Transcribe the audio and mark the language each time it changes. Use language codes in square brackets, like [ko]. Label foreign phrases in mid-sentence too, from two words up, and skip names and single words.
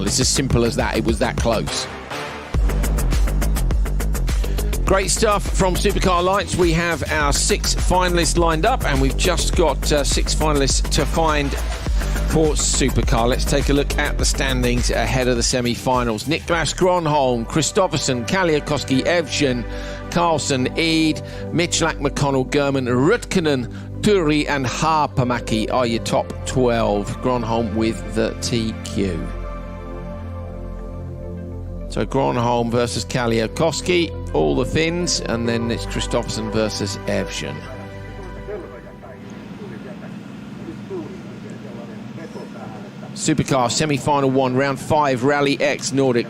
[en] It's as simple as that. It was that close. Great stuff from Supercar Lights. We have our 6 finalists lined up, and we've just got 6 finalists to find for Supercar. Let's take a look at the standings ahead of the semi-finals. Niklas Gronholm, Kristoffersson, Kaliakowski, Evgen, Carlson, Eid, Michalak, McConnell, Gurman, Rutkanen, Turi and Haapamäki are your top 12. Gronholm with the TQ. So Gronholm versus Kaliakowski, all the Finns, and then it's Kristoffersson versus Evgen. Supercar semi-final 1, round 5, RallyX Nordic.